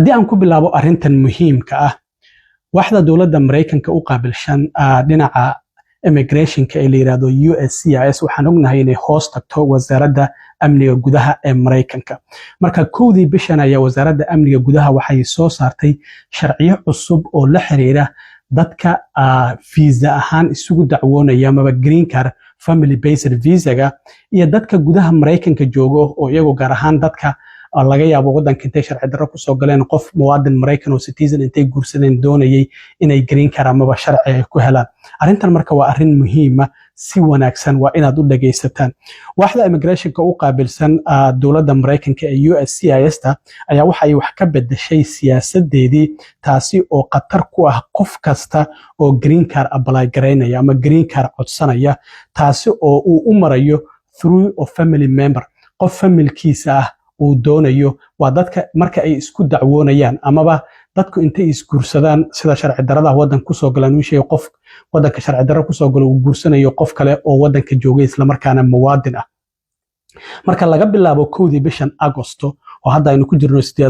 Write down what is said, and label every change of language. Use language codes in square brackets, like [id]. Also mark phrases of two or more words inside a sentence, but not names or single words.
[so] hadii aan ku bilaabo arintan muhiimka ah waxda dawladda Mareykanka u qaabilshan dhinaca immigration-ka ee la yiraahdo USCIS waxaan ognahay inay hoos tagto wasaaradda amniga gudaha ee Mareykanka marka kowdii bishan ayaa wasaaradda amniga gudaha waxay soo saartay sharciyo cusub oo la xiriira dadka visa ahaan isugu dacwoonaya ama [en] green card family based visa-ga [so] iyo dadka gudaha Mareykanka joogo oo iyagu gaar ahaan dadka laga yaabo wadanka intay sharci darro ku soo galeen qof muwaadin Mareykan oo citizen intay guursadeen doonayay inay [en] green card [so] ama sharci ku helaan arintan marka waa arin muhiim ah si wanaagsan waa inaad u dhageysataan waxda immigration-ka u qaabilsan dawladda Mareykanka ee USCIS ayaa waxay wax ka bedeshay siyaasadeedii taasi oo qatar ku ah qof kasta oo [en] green card apply [so] gareynaya ama [en] green card [so] codsanaya taasi oo uu u marayo [en] through a family member [so] qof familkiisa ah uu doonayo waa dadka marka ay isku dacwoonayaan amaba dadku intay isguursadaan sida sharci darrada wadan ku soo galaan uu sheegay qof wadanka sharci darro ku soo galo uu guursanayo qof kale oo wadanka joogay isla markaana muwaadin ah marka laga bilaabo kowdii bishan Agosto oo hadda aynu ku jirno